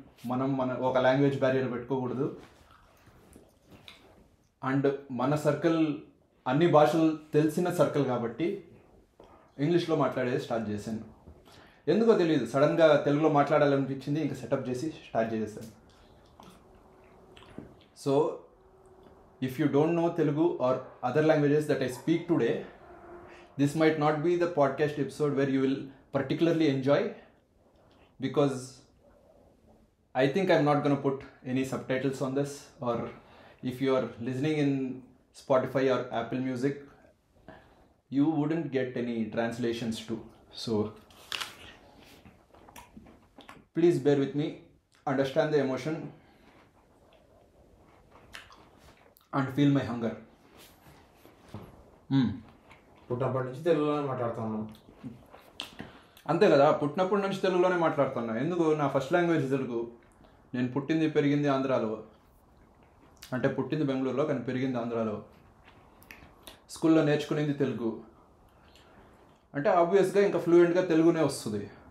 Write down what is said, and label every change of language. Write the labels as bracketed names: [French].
[Telugu] మన ఒక language barrier పెట్టుకోకూడదు. అండ్ మన సర్కిల్ అన్ని భాషలు తెలిసిన సర్కిల్ కాబట్టి ఇంగ్లీష్లో మాట్లాడేది స్టార్ట్ చేశాను. ఎందుకో తెలియదు, సడన్గా తెలుగులో మాట్లాడాలనిపించింది. ఇంకా సెటప్ చేసి స్టార్ట్ చేసేసాను. So if you don't know [English] Telugu or other languages that I speak today, this might not be the podcast episode where you will particularly enjoy, because I think I'm not going to put any subtitles on this, or if you are listening in Spotify or Apple Music, you wouldn't get any translations too. So please bear with me, understand the emotion and feel my hunger. [Telugu] పుట్టినప్పటి నుంచి తెలుగులోనే మాట్లాడుతున్నాను. అంతే కదా, పుట్టినప్పటి నుంచి తెలుగులోనే మాట్లాడుతున్నా. ఎందుకు? నా ఫస్ట్ లాంగ్వేజ్ తెలుగు. నేను పుట్టింది పెరిగింది ఆంధ్రాలో, అంటే పుట్టింది బెంగళూరులో కానీ పెరిగింది ఆంధ్రాలో. స్కూల్లో నేర్చుకునేది తెలుగు. అంటే ఆబ్వియస్గా ఇంకా ఫ్లూయెంట్గా తెలుగునే వస్తుంది.